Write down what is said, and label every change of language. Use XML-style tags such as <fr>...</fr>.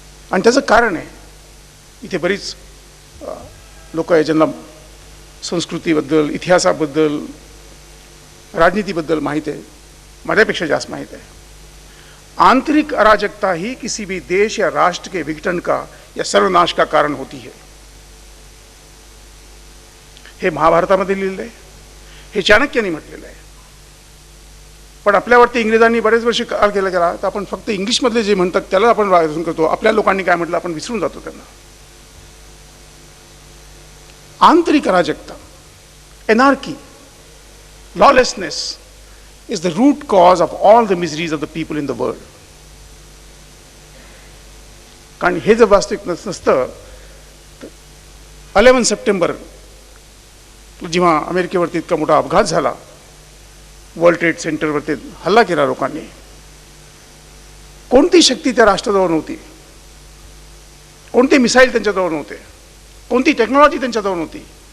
<mr>आणि त्याचं कारण आहे, इथे बरीच लोक आहे ज्यांना संस्कृतीबद्दल, इतिहासाबद्दल, राजनीतीबद्दल माहीत आहे, माझ्यापेक्षा जास्त माहीत आहे.</mr> <hi>आंतरिक अराजकता ही किसी भी देश या राष्ट्र के विघटन का या सर्वनाश का कारण होती है.</hi> <mr>हे महाभारतामध्ये लिहिलेलं आहे, हे चाणक्याने म्हटलेलं आहे. पण आपल्यावरती इंग्रजांनी बरेच वर्ष काळ केला गेला, तर आपण फक्त इंग्लिशमधले जे म्हणतात त्याला आपण वाचन करतो. आपल्या लोकांनी काय म्हटलं आपण विसरून जातो त्यांना.</mr> <en>आंतरिक अराजकता, anarchy, lawlessness is the root cause of all the miseries of the people in the world.</en> <mr>कारण हे जर वास्तविक नसतं तर 11 सप्टेंबर जेव्हा अमेरिकेवरती इतका मोठा अपघात झाला, वर्ल्ड ट्रेड सेंटरवरती हल्ला केला लोकांनी, कोणती शक्ती त्या राष्ट्राजवळ नव्हती, कोणते मिसाईल त्यांच्याजवळ नव्हते, कोणती टेक्नॉलॉजी त्यांच्याजवळ नव्हती.</mr>